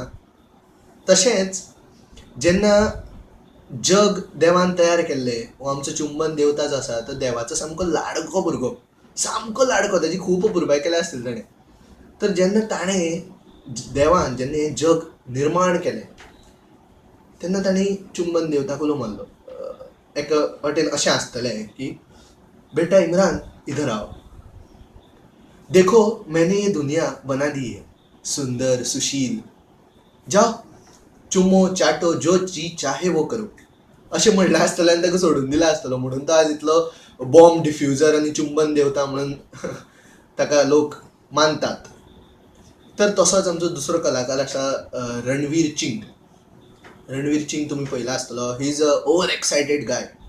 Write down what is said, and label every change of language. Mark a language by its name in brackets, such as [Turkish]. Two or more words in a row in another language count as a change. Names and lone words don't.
[Konkani] तशेंच जेन्ना जग देवान तयार केल्लें, हो आमचो चुंबन देवता जो आसा तो देवाचो सामको लाडको भुरगो, सामको लाडको, ताची खूब पुरबाय केल्या आसतली ताणें. तर जेन्ना देवान जेन्ना हें जग निर्माण केलें तेन्ना तांणी चुंबन देवताक उलो मारलो. एका वाटेन अशें आसतलें की, [Hindi] बेटा इमरान इधर आओ, देखो मैंने ये दुनिया बना दी है, सुंदर सुशील, जाओ चुमो चाटो जो जी चाहे वो करो. [Konkani] अशें म्हणलें आसतलें आनी ताका सोडून दिला आसतलो. म्हणून तो आज इतलो [English] bomb defuser [Konkani] आनी चुंबन देवता म्हणून ताका लोक मानतात. तर तसोच आमचो दुसरो कलाकार आसा रणवीर सिंग. रणवीर सिंग तुमी पळयला आसतलो. [English] he is a over excited guy.